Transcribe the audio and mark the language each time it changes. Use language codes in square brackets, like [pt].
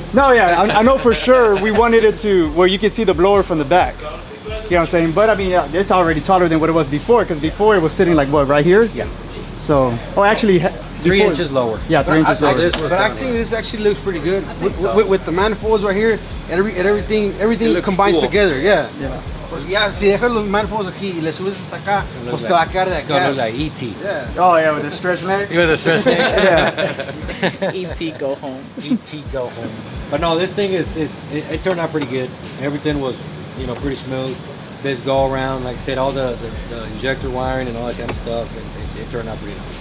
[en] No, yeah, I know for sure we wanted it to where you can see the blower from the back. You know what I'm saying? But I mean, yeah, it's already taller than what it was before, because before it was sitting like what, right here? Yeah. So, actually, 3 inches lower. Yeah, 3 inches lower. But I think this actually looks pretty good. With the manifolds right here, and everything combines cool. together, yeah. Yeah. [es] Porque ya, si dejas los manifolds aquí y le subes hasta acá, pues te va a quedar de [en] It's gonna look like E.T. Yeah. Oh yeah, with the stretch neck. With a stretch neck. Yeah. E.T. go home. E.T. go home. But no, this thing it turned out pretty good. Everything was, pretty smooth. This go around, like I said, all the injector wiring and all that kind of stuff, and it turned out pretty nice.